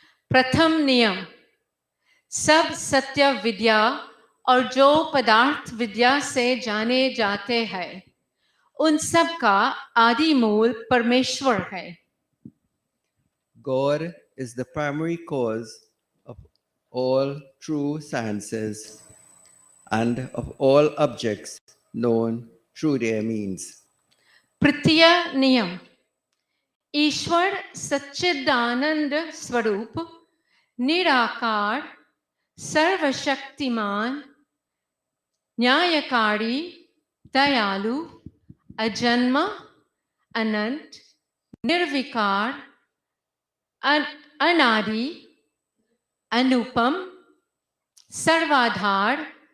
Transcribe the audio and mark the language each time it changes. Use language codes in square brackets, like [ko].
[hi] प्रथम नियम, सब सत्य विद्या और जो पदार्थ विद्या से जाने जाते हैं उन सब का आदि मूल परमेश्वर है। [en] God is the primary cause of all true sciences and of all objects known through their means. [hi] तृतीय नियम, ईश्वर सच्चिदानंद स्वरूप, निराकार, सर्वशक्तिमान, न्यायकारी, दयालु, अजन्म, अनंत, निर्विकार, अनादि, अनुपम, सर्वाधार,